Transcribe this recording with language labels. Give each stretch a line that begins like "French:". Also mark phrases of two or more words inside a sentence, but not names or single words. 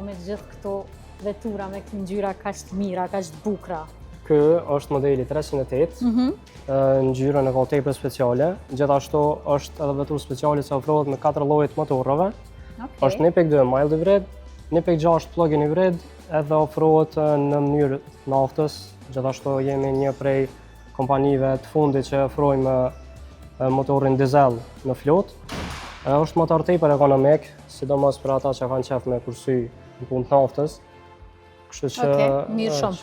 Albanian: me gjithë këto vetura me këtë ngjyra kaq të mira, kaq të bukura? Ky është modeli 308, ngjyrën e ka tepër speciale. Gjithashtu është edhe veturë speciale që ofrohet me 4 lloje të motorëve. Është 1.2
English: mild hybrid,
Albanian: 1.6
English: plug-in hybrid,
Albanian: edhe ofrohet në mënyrë naftës. Gjithashtu jemi një prej kompanive të fundit që ofrojmë motorin dizel në flotë. Është motor tepër ekonomik, sidomos për ata që kanë qef me kursy në punë të naftës. Mirë shumë.